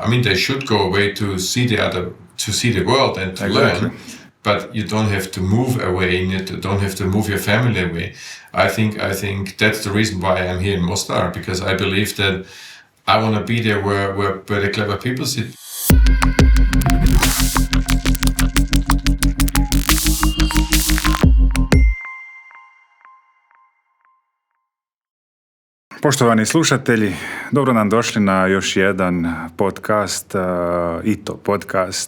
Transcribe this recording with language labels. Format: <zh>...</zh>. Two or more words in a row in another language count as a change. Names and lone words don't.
<en>I mean, they should go away to see the world and to learn. But you don't have to move away. You don't have to move your family away. I think that's the reason why I'm here in Mostar, because I believe that I want to be there where the clever people sit.</en> <hr>Poštovani slušatelji, dobro nam došli na još jedan podcast, ITO podcast.</hr>